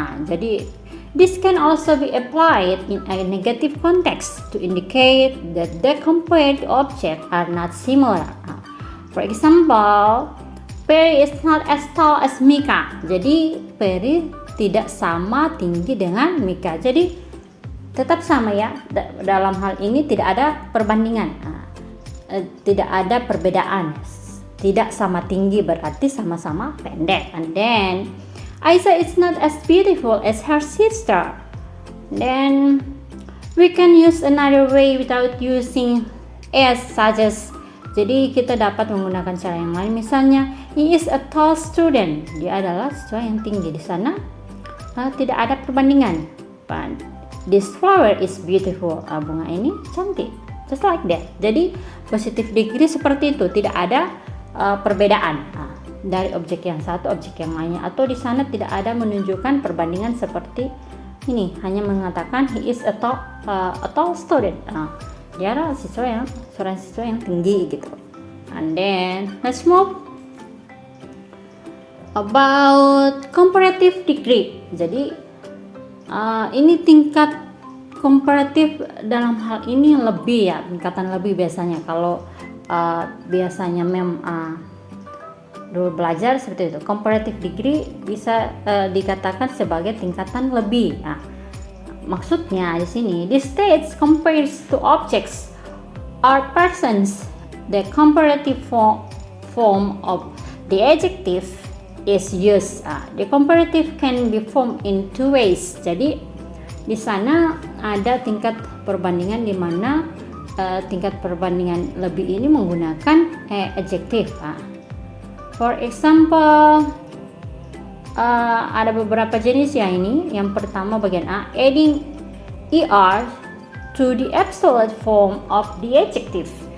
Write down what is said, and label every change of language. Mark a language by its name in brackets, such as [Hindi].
[Indonesian] Jadi [English] this can also be applied in a negative context to indicate that the compared objects are not similar. For example, Perry is not as tall as Mika. [Indonesian] Jadi Perry tidak sama tinggi dengan Mika. Jadi tetap sama ya. Dalam hal ini tidak ada perbandingan, tidak ada perbedaan. Tidak sama tinggi berarti sama-sama pendek. [English] And then Aisyah is not as beautiful as her sister. Then we can use another way without using as, such as. [Indonesian] Jadi kita dapat menggunakan cara yang lain. Misalnya, [English] he is a tall student. [Indonesian] Dia adalah siswa yang tinggi. Di sana tidak ada perbandingan. [English] But this flower is beautiful. [Indonesian] Bunga ini cantik. [English] Just like that. [Indonesian] Jadi positive degree seperti itu. Tidak ada perbedaan dari objek yang satu objek yang lainnya, atau di sana tidak ada menunjukkan perbandingan seperti ini, hanya mengatakan [English] he is a tall student. [Indonesian] Dia adalah seorang siswa yang tinggi gitu. [English] And then let's move about comparative degree. [Indonesian] Jadi ini tingkat komparatif, dalam hal ini lebih ya, tingkatan lebih biasanya. Kalau biasanya dulu belajar seperti itu, comparative degree bisa dikatakan sebagai tingkatan lebih. Maksudnya di sini, [English] the states compares to objects or persons. The comparative form of the adjective is used. The comparative can be formed in two ways. [Indonesian] Jadi di sana ada tingkat perbandingan di mana tingkat perbandingan lebih ini menggunakan adjektif. [English] For example, [Indonesian] ada beberapa jenis ya ini. Yang pertama bagian A, [English] adding er to the absolute form of the adjective.